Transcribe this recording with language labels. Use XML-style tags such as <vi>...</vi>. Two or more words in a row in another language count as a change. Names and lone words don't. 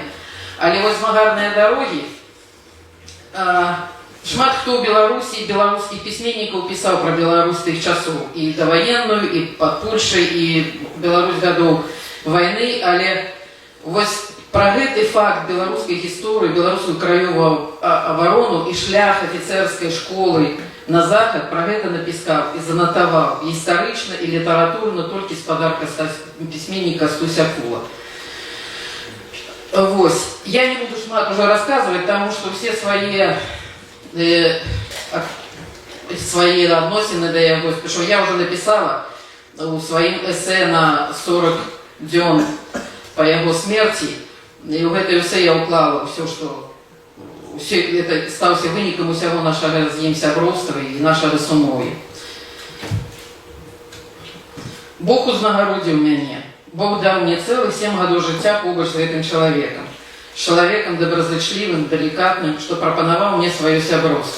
<be>Але вось «Змагарныя дарогі» шмат хто ў Беларусі, беларускіх пісьменнікаў пісаў пра Беларусь тых часоў, і даваенную, і пад Польшай, і Беларусь гадоў вайны, але вось пра гэты факт беларускай гісторыі, беларускую краёвую абарону і шлях афіцэрскай школы на захад, пра гэта напісаў і занатаваў гістарычна і літаратурна толькі спадар пісьменнік Кастусь Акула.</be> <ru>Вось. Я не буду шмат уже рассказывать, потому что все свои</ru> <be>адносіны да яго,</be> <ru>что я уже написала у своим эссе на 40 дзён по яго смерти, и в это эссе я уклала все, что это</ru> <be>стаўся вынікам усяго нашага з ім сяброўства і нашага сумові. Бог узнагародзіў мяне. Бог даў мне цэлых 7 гадоў жыцця побач з гэтым чалавекам. З чалавекам добразычлівым, далікатным, што прапанаваў мне сваё сяброўства.</be>